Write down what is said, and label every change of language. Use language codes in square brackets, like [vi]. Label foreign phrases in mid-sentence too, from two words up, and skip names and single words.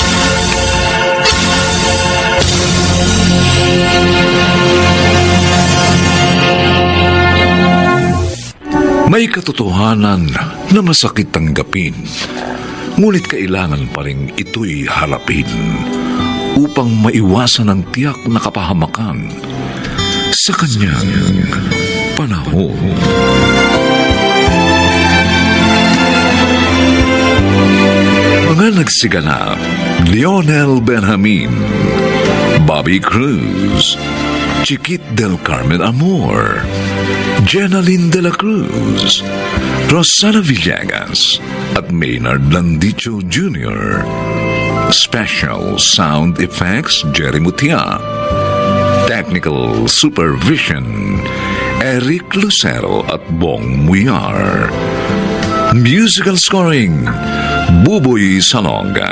[tl] May katotohanan na masakit tanggapin, ngunit kailangan pa rin ito'y harapin upang maiwasan ang tiyak na kapahamakan sa kanyang panahon. Mga nagsiganap: Lionel Benjamin, Bobby Cruz, Chiquit del Carmen Amor, Jenaline de la Cruz, Rosana Villegas, at Maynard Landicho Jr. [en] Special Sound Effects, Jerry Mutia. Technical Supervision, Eric Lucero at Bong Muyar. Musical Scoring, Buboy Salonga.